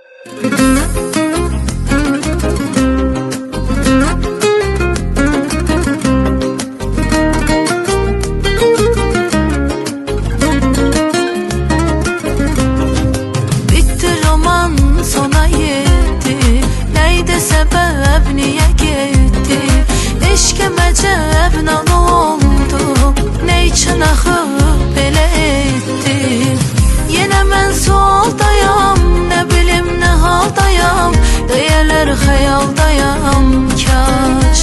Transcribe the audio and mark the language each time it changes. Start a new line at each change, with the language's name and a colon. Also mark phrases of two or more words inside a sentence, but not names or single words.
Turkish: Bitti roman sona yetti, neydi sebep niye gitti?
Azerbaijani: Eşkim əcəb nə oldu,
Turkish: ne için
Azerbaijani: axıb belə etdi? Yenə mən sualdayam, nə bilim nə haldayam, deyələr xəyaldayam kaş.